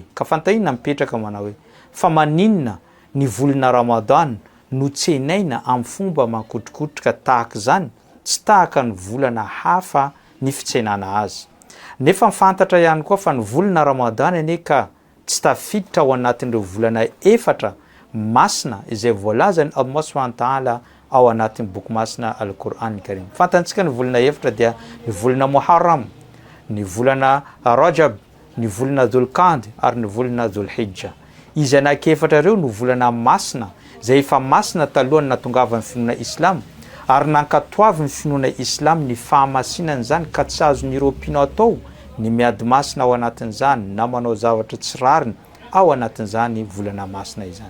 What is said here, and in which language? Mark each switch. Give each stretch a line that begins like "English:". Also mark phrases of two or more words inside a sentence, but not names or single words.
Malagasy: Ka fantahinana mipetraka manao hoe fa maninona ny volana Ramadany no tsenaina amin'ny fomba makotrokotroka tahaka izany tsy tahaka ny volana hafa ny fitsenana azy. Nefa mifantatra ihany koa fa ny volana Ramadany ane ka tsy tafiditra ao anatin'ireo volana efatra masina izay voalazany
Arabic: الله سبحانه وتعالى
Malagasy: ao anatin'ny boky masina Al-Qur'an Karim. Fantantsika ny volana efatra dia ny volana Muharram, ny volana Rajab, ny volana Dhul-Qa'dah ary ny volana Dhul-Hijja. Izy anankiefatra ireo no volana masina izay efa masina talohan'ny nahatongavan'ny finoana Islam ary nankatoavy ny finoana Islam ny fahamasinana izany ka tsy azon'ireo mpino atao ny miady masina ao anatin'izany na manao zavatra tsy rariny ao anatin'izany volana masina izany.